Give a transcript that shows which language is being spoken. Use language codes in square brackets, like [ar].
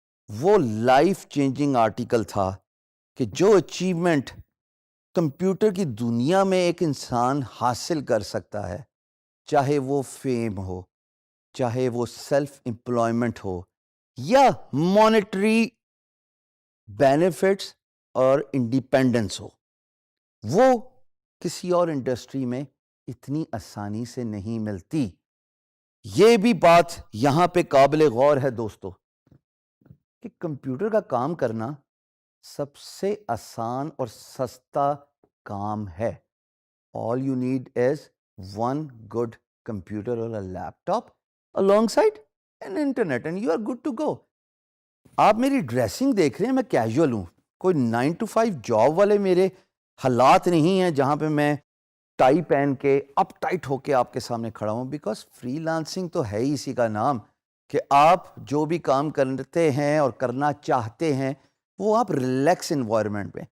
[ur] وہ life changing article تھا کہ جو اچیومنٹ کمپیوٹر کی دنیا میں ایک انسان حاصل کر سکتا ہے، چاہے وہ فیم ہو، چاہے وہ سیلف امپلائمنٹ ہو، یا مانیٹری بینیفٹس اور انڈیپینڈنس ہو، وہ کسی اور انڈسٹری میں اتنی آسانی سے نہیں ملتی. یہ بھی بات یہاں پہ قابل غور ہے دوستو کہ کمپیوٹر کا کام کرنا سب سے آسان اور سستا کام ہے. [en] All you need is one good computer or a laptop alongside an internet and you are good to go. [ur] آپ میری ڈریسنگ دیکھ رہے ہیں، میں کیجول ہوں، کوئی 9 to 5 جاب والے میرے حالات نہیں ہیں جہاں پہ میں ٹائی پہن کے اپ ٹائٹ ہو کے آپ کے سامنے کھڑا ہوں. بیکاز فری لانسنگ تو ہے ہی اسی کا نام کہ آپ جو بھی کام کرتے ہیں اور کرنا چاہتے ہیں وہ آپ ریلیکس انوائرمنٹ میں.